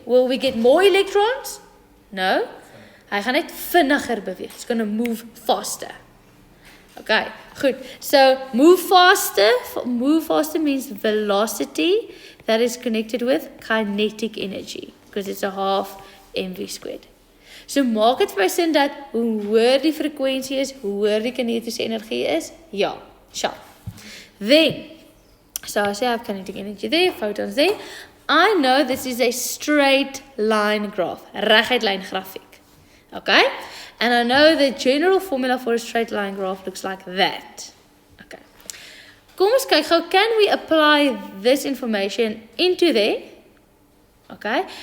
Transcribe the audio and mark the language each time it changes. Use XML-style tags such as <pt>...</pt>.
<en>Will we get more electrons? No.</en> <af>Hy gaan net vinniger beweeg.</af> <en>It's going to move faster. Okay, goed. So move faster means velocity that is connected with kinetic energy, because it's a half mv squared.</en> <af>So maak dit vir my sin dat hoe hoër die frekwensie is, hoe hoër die kinetiese energie is? Ja, sharp.</af> <en>Then, so I say I have kinetic energy there, photons there. I know this is a straight line graph,</en> <af>reguit lyn grafiek.</af> <en>Okay? And I know the general formula for a straight line graph looks like that. Okay.</en> <af>Kom ons kyk gou,</af> <en>can we apply this information into there? Okay?</en>